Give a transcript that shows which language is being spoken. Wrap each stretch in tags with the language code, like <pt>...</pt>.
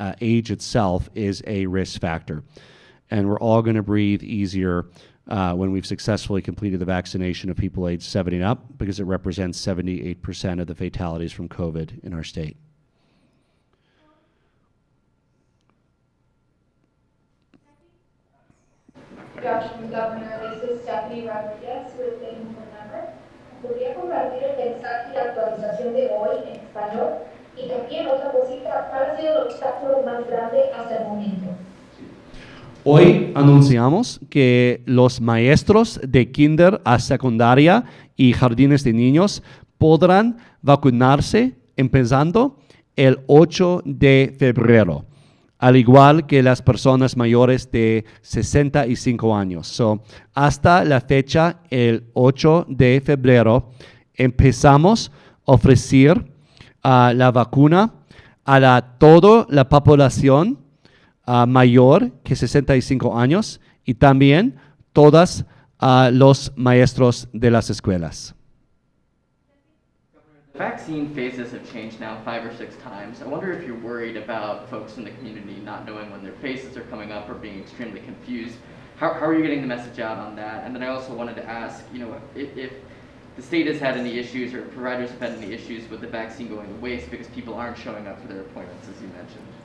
<en>Age itself is a risk factor. And we're all going to breathe easier when we've successfully completed the vaccination of people aged 70 and up, because it represents 78% of the fatalities from COVID in our state. Good afternoon, Governor. This is Stephanie Rodriguez with the Input Number.</en> <es>¿Podría compartir el mensaje y actualización de hoy en español? Y también otra cosita, ¿cuál ha sido el obstáculo más grande hasta el momento? Hoy anunciamos que los maestros de kinder a secundaria y jardines de niños podrán vacunarse empezando el 8 de febrero, al igual que las personas mayores de 65 años. So, hasta la fecha, el 8 de febrero, empezamos a ofrecer la vacuna a toda la población mayor que 65 años y también todos los maestros de las escuelas.</es> <en>Vaccine phases have changed now 5 or 6 times. I wonder if you're worried about folks in the community not knowing when their phases are coming up or being extremely confused. How are you getting the message out on that? And then I also wanted to ask, if the state has had any issues or providers have had any issues with the vaccine going to waste because people aren't showing up for their appointments, as you mentioned.</en>